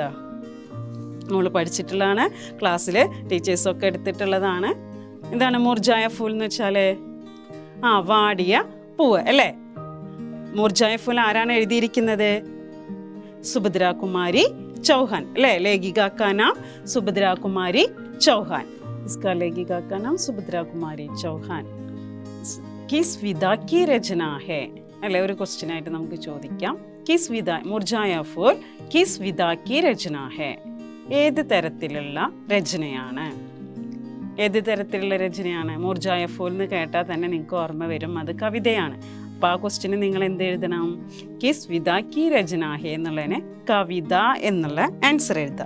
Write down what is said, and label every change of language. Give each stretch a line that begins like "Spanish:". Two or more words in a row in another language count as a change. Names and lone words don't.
Malayalam: നമ്മൾ പഠിച്ചിട്ടുള്ളതാണ്, ക്ലാസ്സിൽ ടീച്ചേഴ്സൊക്കെ എടുത്തിട്ടുള്ളതാണ്. എന്താണ് മുർജായ ഫൂൽ എന്ന് വെച്ചാൽ? വാടിയ പൂവ് അല്ലേ? മുർജായ ഫൂൽ ആരാണ് എഴുതിയിരിക്കുന്നത്? സുഭദ്ര കുമാരി ചൗഹാൻ അല്ലേ?
Hindi: लेखिका का नाम സുഭദ്ര കുമാരി ചൗഹാൻ. इसका लेखिका का नाम സുഭദ്ര കുമാരി ചൗഹാൻ. किस विधा की रचना है അല്ലേ?
Malayalam: ഒരു ക്വസ്റ്റ്യൻ ആയിട്ട് നമുക്ക് ചോദിക്കാം.
Hindi: किस विधा मुरझाया फूल किस विधा की रचना है?
Malayalam: ഏത് തരത്തിലുള്ള രചനയാണ്? ഏത് തരത്തിലുള്ള രചനയാണ്? മുർജായ ഫൂൽ എന്ന് കേട്ടാൽ തന്നെ നിങ്ങൾക്ക് ഓർമ്മ വരും അത് കവിതയാണ്. അപ്പോൾ ആ ക്വസ്റ്റ്യന് നിങ്ങൾ എന്ത് എഴുതണം?
Hindi: किस विधा की रचना है
Malayalam: എന്നുള്ളതിന് കവിത എന്നുള്ള ആൻസർ എഴുതാം.